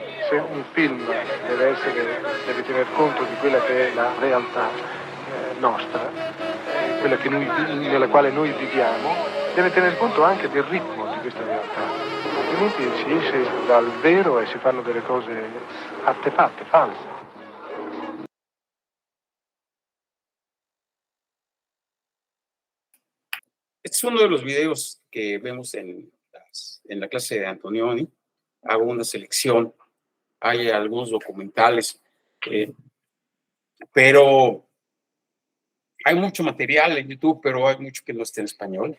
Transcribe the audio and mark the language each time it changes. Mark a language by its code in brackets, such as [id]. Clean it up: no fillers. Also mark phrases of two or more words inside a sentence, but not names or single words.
[it] Se un film deve tener conto di quella che è la realtà nostra, quella nella quale noi viviamo, deve tener conto anche del ritmo di questa realtà, altrimenti si esce dal vero e si fanno delle cose artefatte, false. [es] Este es uno de los videos que vemos en la clase de Antonioni. Hago una selección, hay algunos documentales, pero hay mucho material en YouTube, pero hay mucho que no está en español.